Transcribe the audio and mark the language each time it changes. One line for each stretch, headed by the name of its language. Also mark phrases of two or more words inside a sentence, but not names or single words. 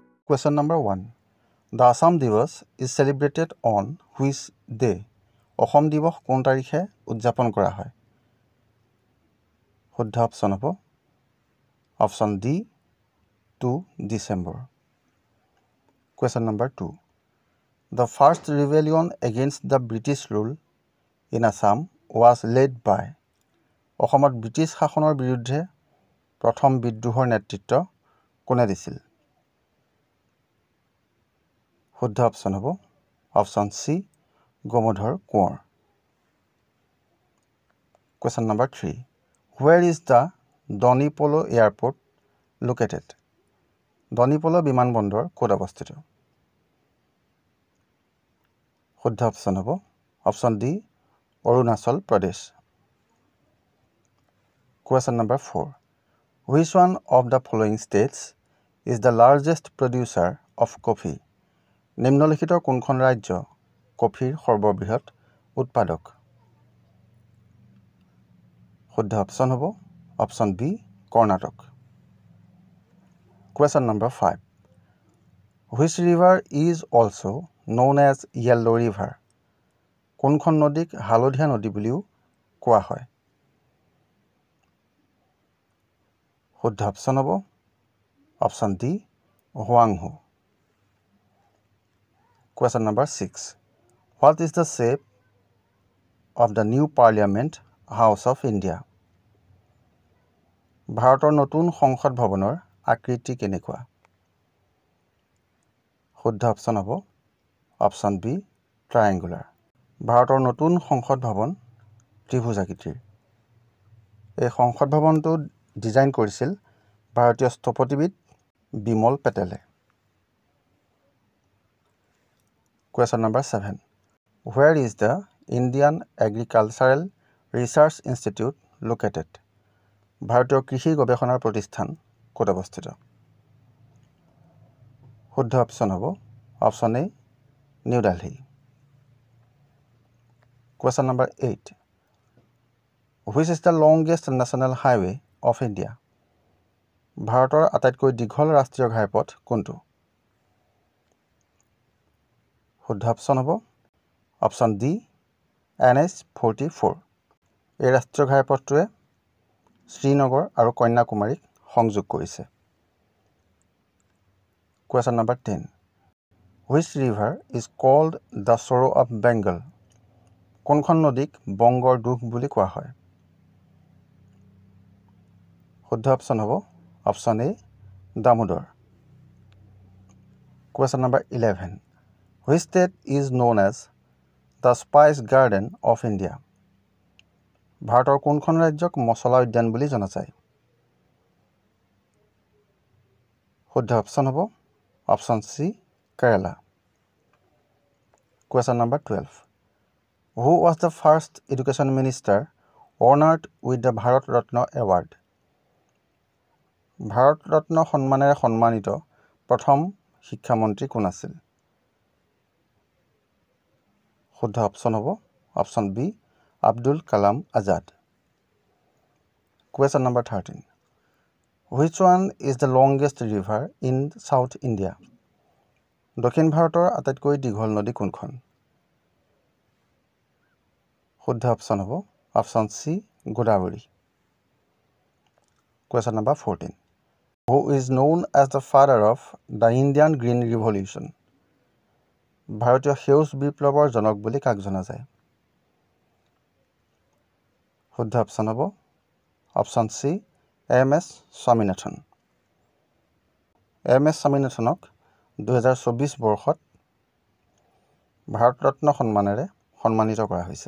English: Question number 1. The Assam Divas is celebrated on which day?
Assamese: অসম দিৱস কোন তাৰিখে উদযাপন কৰা হয়? শুদ্ধ অপশ্যন হ'ব অপশ্যন ডি 2 December.
English: Question number 2. The first rebellion against the British rule in Assam was led by.
Assamese: অসমত ব্ৰিটিছ শাসনৰ বিৰুদ্ধে প্ৰথম বিদ্ৰোহৰ নেতৃত্ব কোনে দিছিল? শুদ্ধ অপশ্যন হ'ব অপশ্যন চি গোমধৰ কোঁৱৰ.
English: Question number 3. Where is the Donipolo Airport located?
Assamese: Donipolo বিমানবন্দৰ ক'ত অৱস্থিত? শুদ্ধ অপশ্যন হ'ব অপশ্যন ডি অৰুণাচল প্ৰদেশ.
English: Question number 4. Which one of the following states is the largest producer of coffee?
Assamese: নিম্নলিখিত কোনখন ৰাজ্য কফিৰ সৰ্ববৃহৎ উৎপাদক? শুদ্ধ অপশ্যন হ'ব অপশ্যন বি কৰ্ণাটক.
English: Question number 5. Which river is also known as Yellow River?
Assamese: কোনখন নদীক হালধীয়া নদী বুলিও কোৱা হয়? শুদ্ধ অপশ্যন হ'ব অপশ্যন ডি হোৱাংহো.
English: Question number 6. What is the shape of the new Parliament House of India?
Assamese: ভাৰতৰ নতুন সংসদ ভৱনৰ আকৃতি কেনেকুৱা? শুদ্ধ অপশ্যন হ'ব অপশ্যন বি ট্ৰায়েংগুলাৰ. ভাৰতৰ নতুন সংসদ ভৱন ত্ৰিভুজাকৃতিৰ. এই সংসদ ভৱনটো ডিজাইন কৰিছিল ভাৰতীয় স্থপতিবিদ বিমল পেটেলে.
English: Question number 7. Where is the Indian Agricultural Research Institute located?
Assamese: ভাৰতীয় কৃষি গৱেষণা প্ৰতিষ্ঠান ক'ত অৱস্থিত? শুদ্ধ অপশ্যন হ'ব অপশ্যন এ নিউ দিল্লী.
English: Question number 8. Which is the longest national highway of India?
Assamese: ভাৰতৰ আটাইতকৈ দীঘল ৰাষ্ট্ৰীয় ঘাইপথ কোনটো? শুদ্ধ অপশ্যন হ'ব অপশ্যন ডি NH-44. এই ৰাষ্ট্ৰীয় ঘাইপথটোৱে শ্ৰীনগৰ আৰু কন্যাকুমাৰীক সংযোগ কৰিছে.
English: Question number 10. Which river is called the Sorrow of Bengal?
Assamese: কোনখন নদীক বংগৰ দুখ বুলি কোৱা হয়? শুদ্ধ অপশ্যন হ'ব অপশ্যন এ দামোদৰ.
English: Question number 11. Which state is known as the Spice Garden of India?
Assamese: ভাৰতৰ কোনখন ৰাজ্যক মছলা উদ্যান বুলি জনা যায়? শুদ্ধ অপশ্যন হ'ব অপশ্যন চি কেৰালা.
English: Question number 12. Who was the first education minister honored with the Bharat Ratna Award?
Assamese: ভাৰত ৰত্ন সন্মানেৰে সন্মানিত প্ৰথম শিক্ষামন্ত্ৰী কোন আছিল? শুদ্ধ অপশ্যন হ'ব অপশ্যন বি আব্দুল কালাম আজাদ.
English: Question number 13. Which one is the longest river in South India?
Assamese: দক্ষিণ ভাৰতৰ আটাইতকৈ দীঘল নদী কোনখন? শুদ্ধ অপশ্যন হ'ব অপশ্যন চি গোদাবৰী.
English: Question number 14. Who is known as the father of the Indian Green Revolution?
Assamese: ভাৰতীয় সেউজ বিপ্লৱৰ জনক বুলি কাক জনা যায়? শুদ্ধ অপশ্যন হ'ব অপশ্যন চি MS স্বামীনাথন. MS স্বামীনাথনক 2024 বৰ্ষত ভাৰত ৰত্ন সন্মানেৰে সন্মানিত কৰা হৈছে.